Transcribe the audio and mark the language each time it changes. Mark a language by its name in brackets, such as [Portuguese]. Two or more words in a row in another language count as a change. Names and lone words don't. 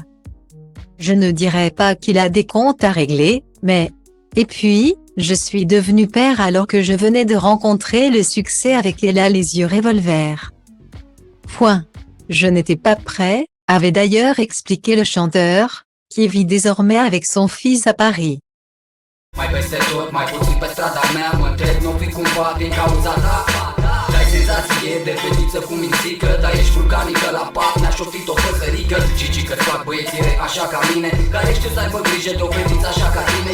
[French] Je ne dirais pas qu'il a des comptes à régler, mais... Et puis, je suis devenu père alors que je venais de rencontrer le succès avec Ella les yeux revolver. Point. Je n'étais pas prêt, avait d'ailleurs expliqué le chanteur, qui vit désormais avec son fils à Paris. [Romanian] Mai peste tot, mai puțin pe strada mea, mă întreb, n-o fi cumva din cauza ta? Dai senzație de fetiță cu mințică, dar ești vulcanică la pat, mi-aș ofti o păsărică. Cici că-ți fac băieții rei așa ca mine, care știu să aibă grijă de o fetiță așa ca tine.